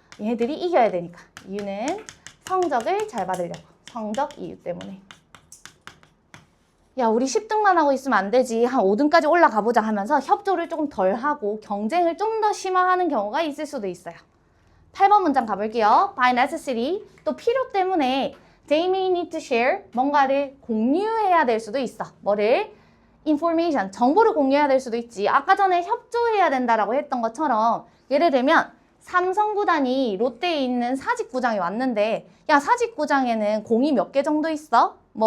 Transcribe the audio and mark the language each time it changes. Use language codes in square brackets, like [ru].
[ko] 얘네들이 이겨야 되니까. 이유는 성적을 잘 받으려고. 성적 이유 때문에. 야 우리 10등만 하고 있으면 안 되지. 한 5등까지 올라가 보자 하면서 협조를 조금 덜 하고 경쟁을 좀 더 심화하는 경우가 있을 수도 있어요. 8번 문장 가볼게요. [en] By necessity. [ko] 또 필요 때문에 [en] they may need to share. [ko] 뭔가를 공유해야 될 수도 있어. 뭐를? information, 정보를 공유해야 될 수도 있지. 아까 전에 협조해야 된다라고 했던 것처럼 예를 들면 삼성구단이 롯데에 있는 사직구장에 왔는데 야 사직구장에는 공이 몇 개 정도 있어?